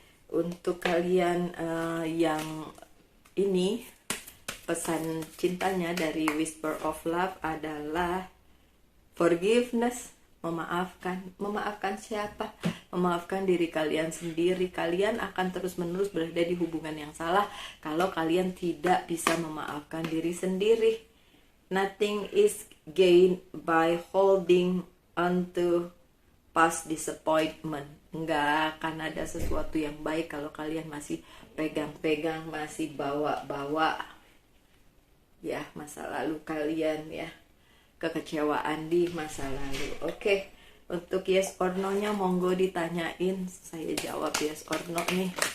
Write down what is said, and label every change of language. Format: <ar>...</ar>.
<id>Untuk kalian yang ini, pesan cintanya dari Whisper of Love adalah forgiveness, memaafkan. Memaafkan siapa? Memaafkan diri kalian sendiri. Kalian akan terus-menerus berada di hubungan yang salah kalau kalian tidak bisa memaafkan diri sendiri.</id> <en>Nothing is gained by holding onto past disappointment.</en> <id>Nggak akan ada sesuatu yang baik kalau kalian masih pegang-pegang, masih bawa-bawa ya masa lalu kalian ya, kekecewaan di masa lalu. Oke, untuk</id> <en>yes or no</en> <id>nya monggo ditanyain, saya jawab yes or no nih.</id>